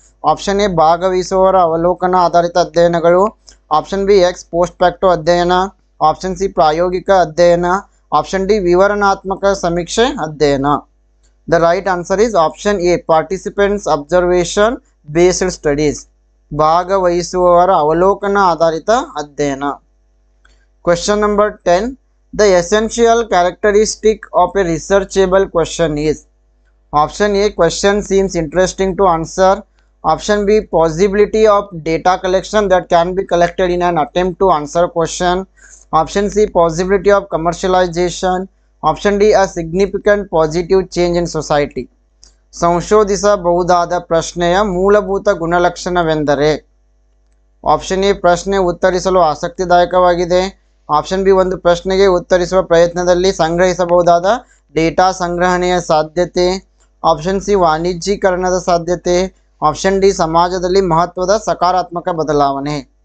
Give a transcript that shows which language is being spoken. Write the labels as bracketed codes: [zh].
[kn] Option A ಭಾಗವಹಿಸುವವರ ಅವಲೋಕನ ಆಧಾರಿತ ಅಧ್ಯಯನಗಳು, option B ex post facto ಅಧ್ಯಯನ, ಆಪ್ಷನ್ ಸಿ ಪ್ರಾಯೋಗಿಕ ಅಧ್ಯಯನ, ಆಪ್ಷನ್ ಡಿ ವಿವರಣಾತ್ಮಕ ಸಮೀಕ್ಷೆ ಅಧ್ಯಯನ. [en] the right answer is option A participants observation based studies, [kn] ಭಾಗವಹಿಸುವವರ ಅವಲೋಕನ ಆಧಾರಿತ ಅಧ್ಯಯನ. [en] Question number 10. The essential characteristic of a researchable question is? Option A question seems interesting to answer, option B possibility of data collection that can be collected in an attempt to answer question, option C possibility of commercialization, option D a significant positive change in society. [kn] ಸಂಶೋಧಿಸಬಹುದಾದ ಪ್ರಶ್ನೆಯ ಮೂಲಭೂತ ಗುಣಲಕ್ಷಣವೆಂದರೆ? Option A ಪ್ರಶ್ನೆ ಉತ್ತರಿಸಲು ಆಸಕ್ತಿದಾಯಕವಾಗಿದೆ, option B ಒಂದು ಪ್ರಶ್ನೆಗೆ ಉತ್ತರಿಸುವ ಪ್ರಯತ್ನದಲ್ಲಿ ಸಂಗ್ರಹಿಸಬಹುದಾದ data ಸಂಗ್ರಹಣೆಯ ಸಾಧ್ಯತೆ. ಆಪ್ಷನ್ ಸಿ ವಾಣಿಜ್ಯೀಕರಣದ ಸಾಧ್ಯತೆ. ಆಪ್ಷನ್ ಡಿ ಸಮಾಜದಲ್ಲಿ ಮಹತ್ವದ ಸಕಾರಾತ್ಮಕ ಬದಲಾವಣೆ.